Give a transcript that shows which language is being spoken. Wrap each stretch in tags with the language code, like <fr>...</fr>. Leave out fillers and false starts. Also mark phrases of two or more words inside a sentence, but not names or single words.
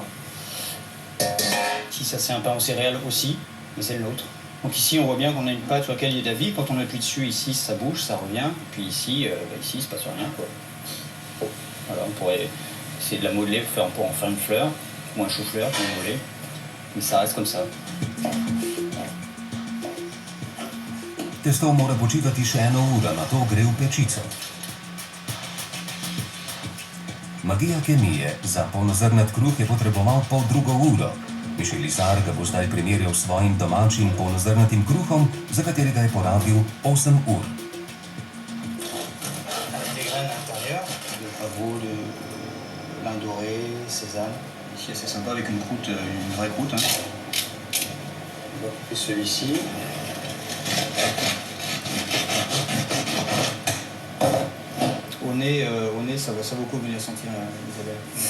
<fr>Ici, ça c'est un pain aux céréales aussi, mais c'est le nôtre. Donc ici, on voit bien qu'on a une pâte sur laquelle il y a de la vie. Quand on appuie dessus, ici, ça bouge, ça revient. Puis ici, ici, il ne se passe rien, quoi. Voilà, on pourrait essayer de la modeler pour en faire une fleur, ou un chou-fleur, pour le voler. Mais ça reste comme ça.</fr> <sl>Testo mora počivati še 1 uro, nato gre v pečico. Magija kemije. Za polnozrnat kruh je potreboval 1,5 ure. Michel Izard ga bo zdaj primerjal s svojim domačim polnozrnatim kruhom, za katerega je porabil 8 ur.</sl> <fr>Avec des graines à l'intérieur, de pavot, de lin doré, sésame. Ici, c'est sympa avec une croûte, une vraie croûte. Hein. On va couper celui-ci. Au nez, ça vaut le coup de venir sentir Isabelle.</fr>